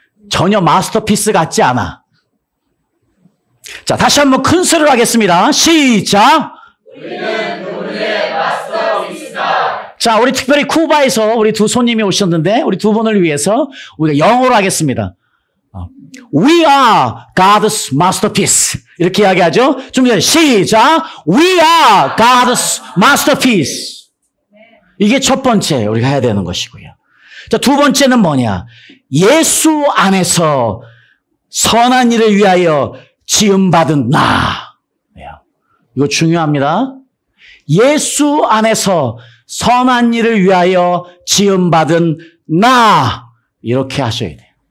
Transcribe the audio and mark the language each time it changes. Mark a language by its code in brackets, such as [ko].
[ko] 전혀 마스터피스 같지 않아. 자, 다시 한번 큰 소리로 하겠습니다. 시작. 우리는 그분의 마스터피스다. 자, 우리 특별히 쿠바에서 우리 두 손님이 오셨는데 우리 두 분을 위해서 우리가 영어로 하겠습니다. [en] We are God's masterpiece. [ko] 이렇게 이야기하죠. 좀 전에 시작. [en] We are God's masterpiece. [ko] 이게 첫 번째 우리가 해야 되는 것이고요. 자, 두 번째는 뭐냐? 예수 안에서 선한 일을 위하여 지음받은 나. 이거 중요합니다. 예수 안에서 선한 일을 위하여 지음받은 나. 이렇게 하셔야 돼요.